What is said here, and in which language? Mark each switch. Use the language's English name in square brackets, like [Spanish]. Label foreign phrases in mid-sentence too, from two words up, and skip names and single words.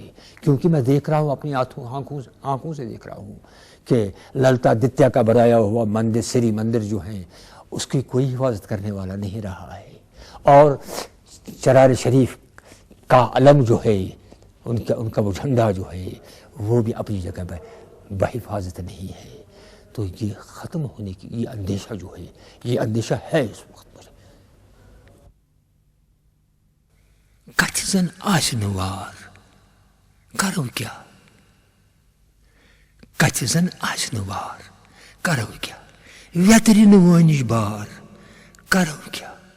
[Urdu] کیونکہ میں دیکھ رہا ہوں، اپنی آنکھوں سے دیکھ رہا ہوں کہ للتا دتیا کا بنایا ہوا مندر، سری مندر جو ہیں، اس کی کوئی حفاظت کرنے والا نہیں رہا ہے. اور چرار شریف کا علم جو ہے، ان کا وہ جھنڈا جو ہے، وہ بھی اپنی جگہ پہ بحفاظت نہیں ہے. تو یہ ختم ہونے کی یہ اندیشہ جو ہے، یہ اندیشہ ہے اس وقت مجھے. [Kashmiri] کتھ زن آشنوار کرو کیا، کتھ زن آشنوار کرو کیا، ویترین وانش بار کرو کیا،